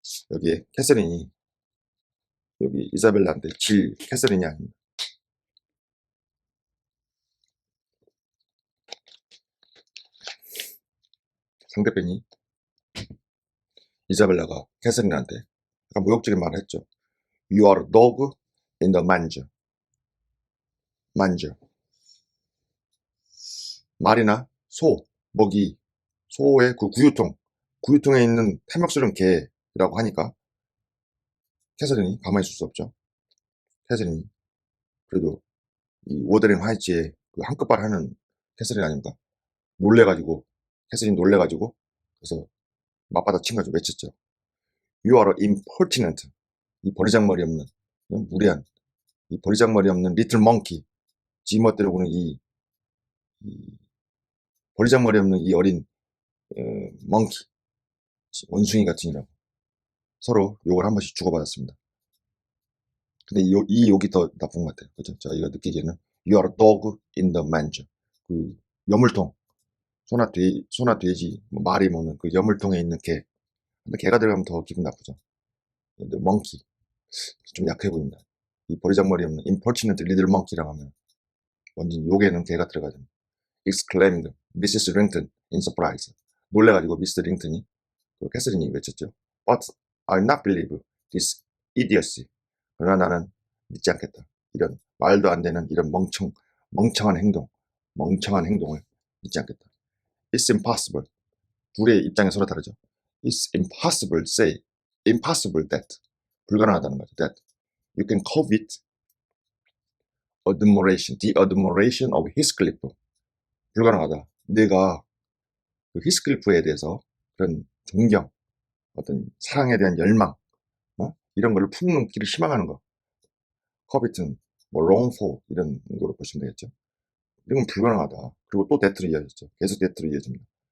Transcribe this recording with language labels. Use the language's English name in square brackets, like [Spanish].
[Korean] 여기에 캐서린이, 여기 이사벨라한테 질 캐서린이 아닙니다. 상대편이 이사벨라가 캐서린한테 약간 모욕적인 말을 했죠. [English] You are a dog in the manger. manger. [Korean] 말이나 소, 먹이, 소의 그 구유통에 있는 탐욕스러운 개라고 하니까 캐서린이 가만히 있을 수 없죠. 캐서린이 그래도 이 워더링 하이츠의 그 한끗발 하는 캐서린 아닙니까? 캐서린 놀래가지고 그래서 맞받아 친 거죠. 외쳤죠. [English] You are impertinent. [Korean] 이 버리장머리 없는, 무례한, 이 버리장머리 없는 리틀 멍키. 지 멋대로 구는 이 버리장머리 없는 이 어린 멍키, 원숭이 같으니라고 서로 욕을 한 번씩 주고받았습니다. 근데 이 욕이 더 나쁜 것 같아요. 그죠? 저희가 느끼기에는 [English] You are a dog in the manger. [Korean] 그 여물통, 소나 돼지, 뭐 말이 먹는 그 여물통에 있는 개. 근데 개가 들어가면 더 기분 나쁘죠. 근데 멍키 좀 약해 보인다. 이 버리장머리 없는 [English] impertinent little monkey [Korean] 라고 하면 완전 욕에는 개가 들어가야 됩니다. [English] exclaimed Mrs. Rington in surprise. [Korean] 놀래가지고 미스 링턴이 그 캐서린이 외쳤죠. [English] But I'll not believe this idiocy. [Korean] 그러나 나는 믿지 않겠다. 이런 말도 안 되는 이런 멍청한 행동을 믿지 않겠다. [English] It's impossible. [Korean] 둘의 입장이 서로 다르죠. [English] It's impossible say, impossible that. [Korean] 불가능하다는 거죠. [English] That you can covet admiration, the admiration of Heathcliff. [Korean] 불가능하다. 내가 그 히스클리프에 대해서 그런 존경, 어떤 사랑에 대한 열망, 이런 거를 품는기를 희망하는 거. 커비튼, 뭐 롱포 이런 거로 보시면 되겠죠. 이건 불가능하다. 그리고 또 대트로 이어졌죠. 계속 대트로 이어집니다.